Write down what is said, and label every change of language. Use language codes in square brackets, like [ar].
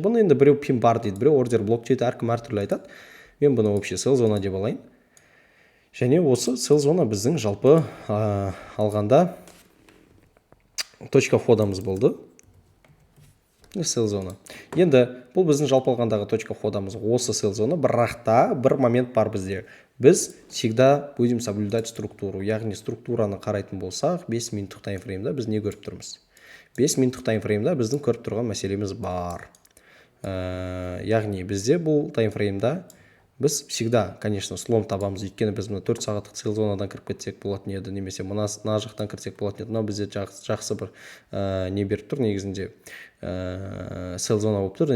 [kk] Бұны енді біреу пин бар дейді, біреу ордер блок дейді, әркім әртүрлі айтады. Мен бұны вообще sell зона деп алайын. Және осы sell зона біздің жалпы алғанда точка входамыз болды. Sell зона. Енді бұл біздің жалпы алғандағы точка входамыз осы sell зона, бірақ та бір момент бар бізде. [ru] Біз всегда будем соблюдать структуру. [kk] Яғни структураны қарайтын болсақ, 5 минуттық таймфреймда біз не көріп тұрмыз? 5 минуттық таймфреймда біздің көріп тұрған мәселеміз бар. Яғни бізде бұл таймфреймда біз [ru] всегда, конечно, слом [kk] табамыз. Өйткені біз 4 сағаттық sell зонадан кіріп кетсек болатын еді, немесе мына жақтан кірсек болатын еді. Мынау бізде жақсы бір не беріп тұр, негізінде sell зона болып тұр.